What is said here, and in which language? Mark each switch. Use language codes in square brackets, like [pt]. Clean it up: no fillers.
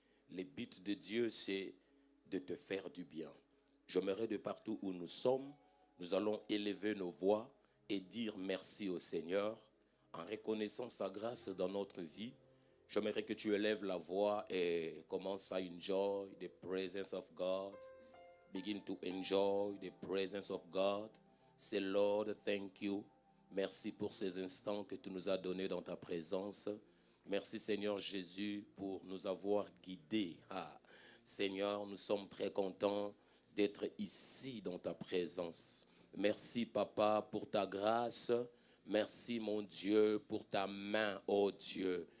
[fr] Le but de Dieu, c'est de te faire du bien. J'aimerais de partout où nous sommes, nous allons élever nos voix et dire merci au Seigneur en reconnaissant sa grâce dans notre vie. J'aimerais que tu élèves la voix et commence à [en] enjoy the presence of God. Begin to enjoy the presence of God. Say, Lord, thank you. [fr] Merci pour ces instants que tu nous as donnés dans ta présence. Merci Seigneur Jésus pour nous avoir guidés. Seigneur, nous sommes très contents d'être ici dans ta présence. Merci Papa pour ta grâce. Merci mon Dieu pour ta main, oh Dieu.